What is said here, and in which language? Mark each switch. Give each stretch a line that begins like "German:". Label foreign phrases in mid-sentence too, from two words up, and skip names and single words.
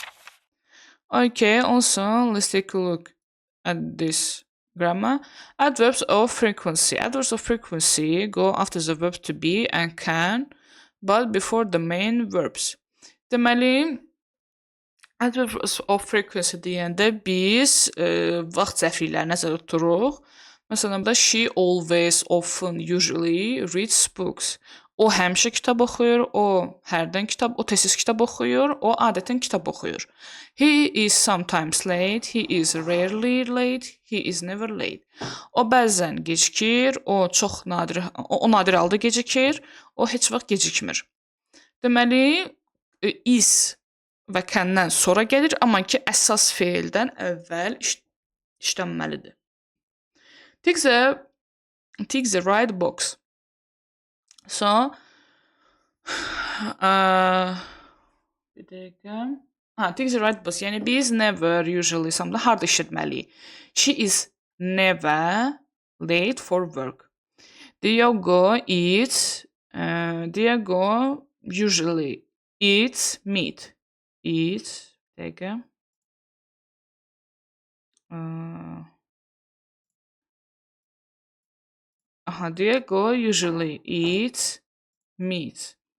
English: Okay, also let's take a look at this grammar. Adverbs of frequency. Adverbs of frequency go after the verb to be and can, but before the main verbs.
Azerbaijani: Deməli,
English: adverbs of frequency
Azerbaijani: deyəndə biz vaxt zərflikləri nəzərdə tuturuq. Məsələn, burada
English: she always, often, usually reads books.
Azerbaijani: O həmişə kitab oxuyur, o hərdən kitab, o tez kitab oxuyur, o adətən kitab oxuyur.
English: He is sometimes late, he is rarely late, he is never late.
Azerbaijani: O bəzən gecikir, o nadir halda gecikir, o heç vaxt gecikmir. Deməli, is və can-dən sonra gəlir, amma ki əsas feildən əvvəl işlənməlidir.
English: Tick the right box. So,
Azerbaijani: bir dəqiqə.
English: Tick the right box.
Azerbaijani: Yəni biz
English: never usually something
Azerbaijani: harda işlətməliyik.
English: She is never late for work. Diego usually eats meat. Diego usually eats meat.